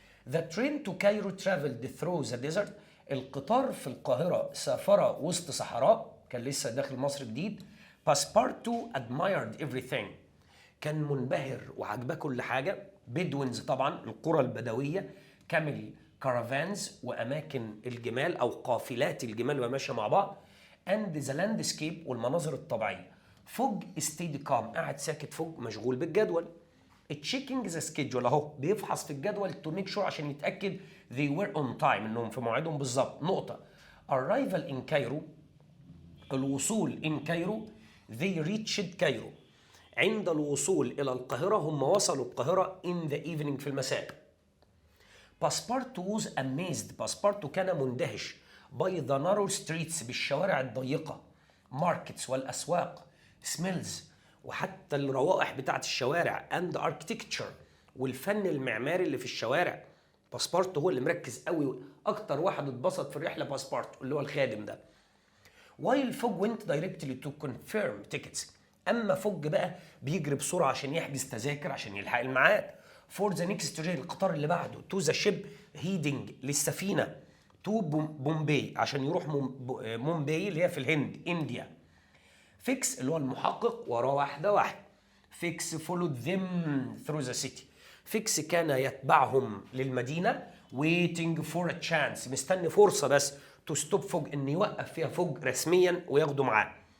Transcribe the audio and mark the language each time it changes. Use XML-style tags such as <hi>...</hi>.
<en>The train to Cairo traveled through the desert،</en> <ar>القطار في القاهرة سافر وسط صحراء، كان لسه داخل مصر جديد.</ar> <en>Passepartout admired everything،</en> <ar>كان منبهر وعجبه كل حاجة. بدوينز طبعا القرى البدوية،</ar> <en>كامل كارافانز</en> <ar>وأماكن الجمال أو قافلات الجمال وهي ماشية مع بعض.</ar> <en>and the landscape</en> <ar>والمناظر الطبيعية. فوج</ar> <en>stayed calm،</en> <ar>قاعد ساكت. فوج مشغول بالجدول.</ar> <en>checking the schedule</en> <ar>اهو بيفحص في الجدول</ar> <en>to make sure</en> <ar>عشان يتاكد</ar> <en>they were on time،</en> <ar>انهم في موعدهم بالظبط. نقطه.</ar> <en>arrival in Cairo، الوصول in Cairo. they reached Cairo،</en> <ar>عند الوصول الى القاهره، هم وصلوا القاهره</ar> <en>in the evening</en> <ar>في المساء.</ar> <en>Passepartout was amazed، Passepartout</en> <ar>كان مندهش</ar> <en>by the narrow streets،</en> <ar>بالشوارع الضيقه. markets والاسواق. smells وحتى الروائح بتاعت الشوارع.</ar> <en>and architecture</en> <ar>والفن المعماري اللي في الشوارع. باسبارتو هو اللي مركز قوي، اكتر واحد اتبسط في الرحله باسبارتو اللي هو الخادم ده.</ar> <en>while فوج went directly to confirm tickets،</en> <ar>اما فوج بقى بيجري بسرعه عشان يحجز تذاكر عشان يلحق الميعاد.</ar> <en>for the next train،</en> <ar>القطار اللي بعده.</ar> <en>to the ship heading، للسفينه.</en> <ar>to بومباي، عشان يروح مومباي اللي هي في الهند، انديا. فيكس اللي هو المحقق وراه واحدة واحدة. فيكس</ar> <en>followed them through the city،</en> <ar>فيكس كان يتبعهم للمدينة.</ar> <en>waiting for a chance،</en> <ar>مستني فرصة بس</ar> <en>to stop</en> <ar>فوج، ان يوقف فيها فوج رسميا وياخده معاه.</ar>